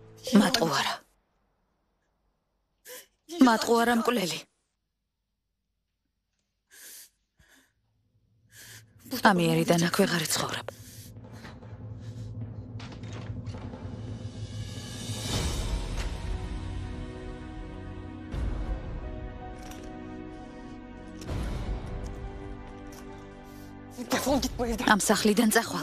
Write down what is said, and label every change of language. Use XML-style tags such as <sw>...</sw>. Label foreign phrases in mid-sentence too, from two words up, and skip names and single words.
<ka>მატყუარა. მატყუარა მკვლელი. ამიერიდან აქ ვეღარ იცხოვრებ.</ka> <tr>Defol git bu evden.</tr> <ka>ამ სახლიდან წახვალ.</ka>